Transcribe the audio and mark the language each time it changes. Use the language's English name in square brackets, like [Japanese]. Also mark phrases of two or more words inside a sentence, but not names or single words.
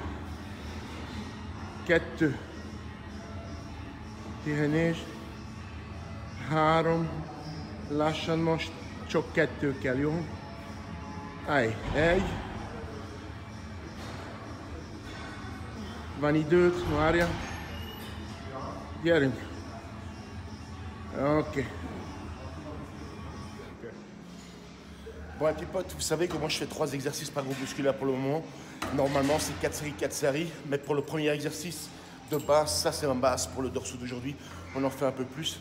[Hungarian] 2. Pihenés. 3. Lassan most, csak 2 kell, jó? 1. Van időt, várja. Gyerünk. Ok. [French] Bon, les petits potes, vous savez que moi je fais 3 exercices par groupe musculaire pour le moment. Normalement, c'est 4 séries, 4 séries. Mais pour le premier exercice de base, ça c'est un base pour le dorsaux d'aujourd'hui. On en fait un peu plus.